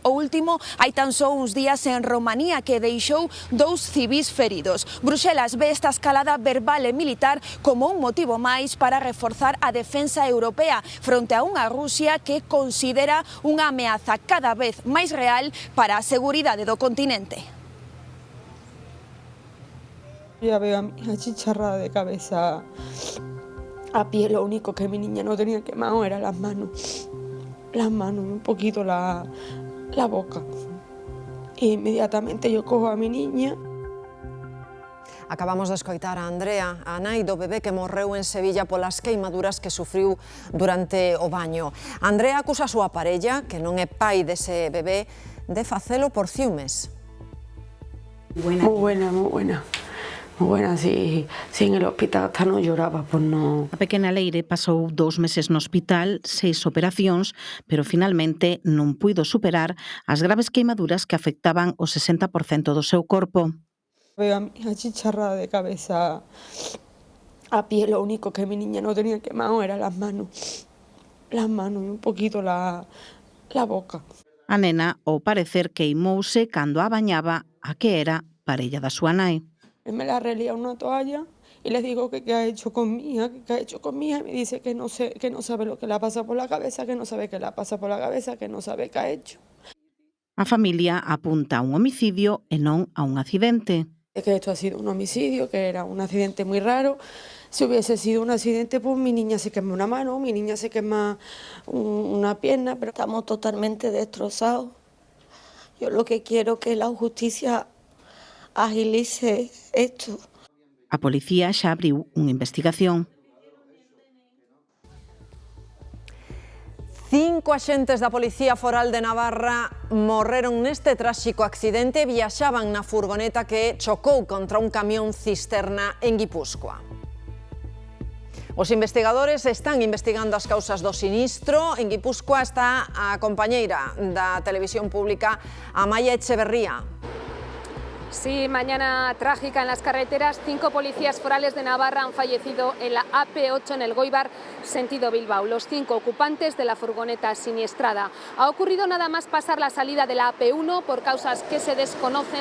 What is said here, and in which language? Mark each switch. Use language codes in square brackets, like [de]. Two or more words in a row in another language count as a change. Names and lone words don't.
[gl] O último hai tan só uns días en Romanía, que deixou 2 civís feridos. Bruxelas ve esta escalada verbal e militar como un motivo máis para reforzar a defensa europea fronte a unha Rusia que considera unha ameaza cada vez máis real para a seguridade do continente. [es] Ya veo a mi hija chicharrada de cabeza a pie. Lo único que mi niña no tenía quemado era las manos y un poquito la boca. E inmediatamente yo cojo a mi niña. [gl] Acabamos de escoitar a Andrea, a nai do bebé que morreu en Sevilla polas queimaduras que sufriu durante o baño. Andrea acusa a súa parella, que non é pai dese bebé, de facelo por ciúmes. [es] Muy buena. Bueno, si en el hospital hasta no lloraba, pues no. [gl] A pequena Leire pasou 2 meses no hospital, 6 operacións, pero finalmente non puido superar as graves queimaduras que afectaban o 60% do seu corpo. [es] Veo a mi hija chicharrada de cabeza a pie. Lo único que mi niña no tenía quemado era las manos y un poquito la boca. [gl] A nena, ao parecer, queimouse cando a bañaba a que era parella da súa nai. [es] Él me la relía una toalla y le digo que qué ha hecho con mi hija, y me dice que no sabe lo que le pasa por la cabeza, que no sabe qué le pasa por la cabeza, que no sabe qué ha hecho. [gl] A familia apunta a un homicidio e non a un accidente. [es] Es que esto ha sido un homicidio, que era un accidente muy raro. Si hubiese sido un accidente, pues mi niña se quema una mano, mi niña se quema una pierna, pero estamos totalmente destrozados. Yo lo que quiero es que la justicia agilice isto. [gl] A policía xa abriu unha investigación. 5 axentes da Policía Foral de Navarra morreron neste tráxico accidente. Viaxaban na furgoneta que chocou contra un camión cisterna en Guipúzcoa. Os investigadores están investigando as causas do sinistro. En Guipúzcoa está a compañeira da televisión pública, Amaia Echeverría. [es] Sí, mañana trágica en las carreteras. 5 policías forales de Navarra han fallecido en la AP8 en el Goibar, sentido Bilbao. Los 5 ocupantes de la furgoneta siniestrada. Ha ocurrido nada más pasar la salida de la AP1 por causas que se desconocen.